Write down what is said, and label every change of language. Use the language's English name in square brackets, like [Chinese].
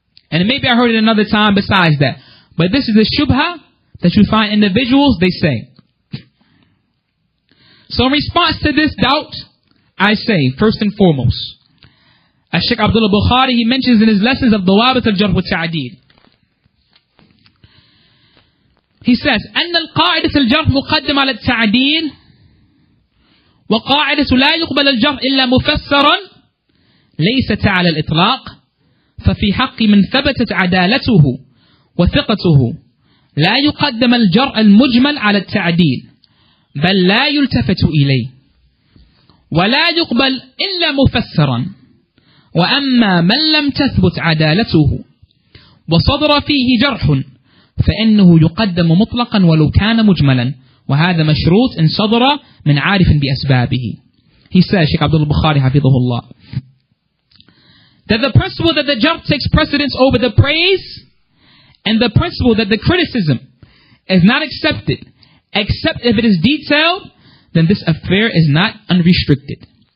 [English] And maybe I heard it another time besides that. But this is the shubha that you find individuals, they say. So in response to this doubt, I say, first and foremost, as Sheikh Abdullah Bukhari, he mentions in his lessons of Dawabit al-Jarh wa Ta'deel. He says, [Arabic] أن القاعدة الجرح مقدم على التعديل وقاعدة لا يقبل الجرح إلا مفسرا ليست على الإطلاق ففي حق من ثبتت عدالته وثقته لا يقدم الجرح المجمل على التعديل بل لا يلتفت إليه ولا يقبل إلا مفسرا وأما من لم تثبت عدالته وصدر فيه جرح فإنه يقدم مطلقا ولو كان مجملا وهذا مشروط إن صدر من عارف بأسبابه. [English] He says, Sheikh Abdullah Bukhari Hafidhullah, that the principle that the jarh takes precedence over the praise and the principle that the criticism is not accepted except if it is detailed, then this affair is not unrestricted.